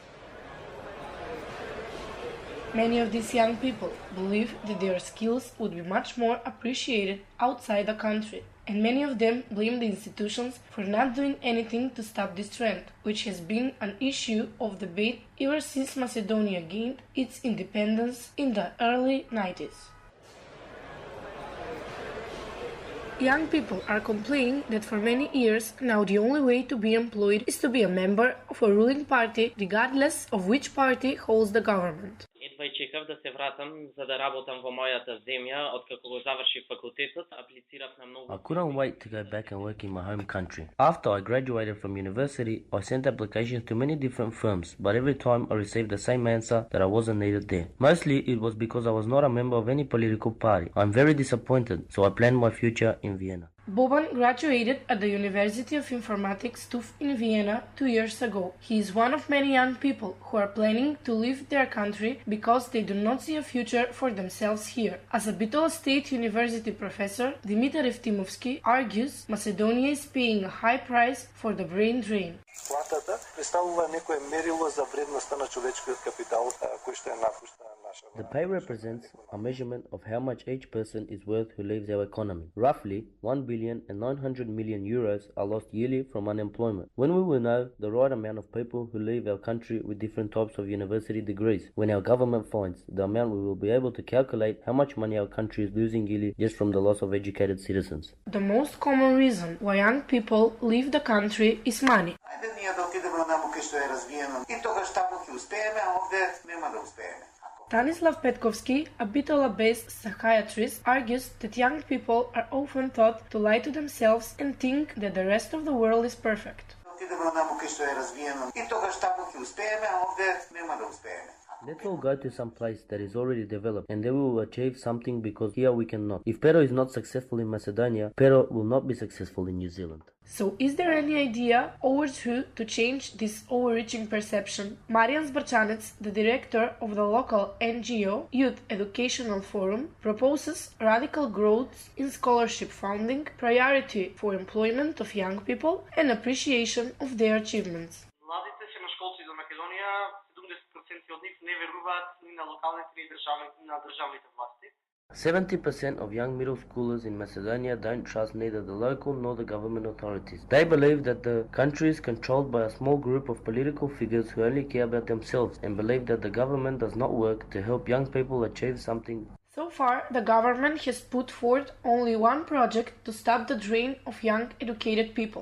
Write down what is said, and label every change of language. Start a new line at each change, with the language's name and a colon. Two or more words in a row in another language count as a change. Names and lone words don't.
English: Many of these young people believe that their skills would be much more appreciated outside the country, and many of them blame the institutions for not doing anything to stop this trend, which has been an issue of debate ever since Macedonia gained its independence in the early 90s. Young people are complaining that for many years now the only way to be employed is to be a member of a ruling party, regardless of which party holds the government.
Macedonian: Едва и чекав да се вратам, за да работам во мојата земја, откако го завршив факултетот, аплицирав на многу.
English: I couldn't wait to go back and work in my home country. After I graduated from university, I sent applications to many different firms, but every time I received the same answer that I wasn't needed there. Mostly it was because I was not a member of any political party. I'm very disappointed, so I planned my future in Vienna. Boban graduated at the University of Informatics TUF in Vienna 2 years ago. He is one of many young people who are planning to leave their country because they do not see a future for themselves here. As a Bitola State University professor, Dimitar Evtimovski argues Macedonia is paying a high price for the brain drain.
Macedonian: Платата представува некое мерило за вредноста на човечкиот капитал, кој што е напушта наша.
English: The pay represents a measurement of how much each person is worth who leaves our economy. Roughly 1,900,000,000 euros are lost yearly from unemployment. When we will know the right amount of people who leave our country with different types of university degrees, when our government finds the amount, we will be able to calculate how much money our country is losing yearly just from the loss of educated citizens. The most common reason why young people leave the country is money.
Macedonian: Ние да отидеме онаму кај што е развиено и тогаш таму ќе успееме, а овде нема да успееме.
English: Stanislav Petkovski, a Bitola-based psychiatrist, argues that young people are often taught to lie to themselves and think that the rest of the world is perfect.
Macedonian: Отидеме онаму кај што е развиено и тогаш таму ќе успееме, а овде нема да успееме.
English: Let's all go to some place that is already developed and then we will achieve something because here we cannot. If Pero is not successful in Macedonia, Pero will not be successful in New Zealand. So is there any idea or two to change this overreaching perception? Marian Zbarčanec, the director of the local NGO Youth Educational Forum, proposes radical growth in scholarship funding, priority for employment of young people, and appreciation of their achievements.
Macedonian: Младите средношколци за Македонија, 70% од нив не веруваат ни на локалните ни на државните власти.
English: 70% of young middle schoolers in Macedonia don't trust neither the local nor the government authorities. They believe that the country is controlled by a small group of political figures who only care about themselves and believe that the government does not work to help young people achieve something. So far, the government has put forth only one project to stop the drain of young educated people.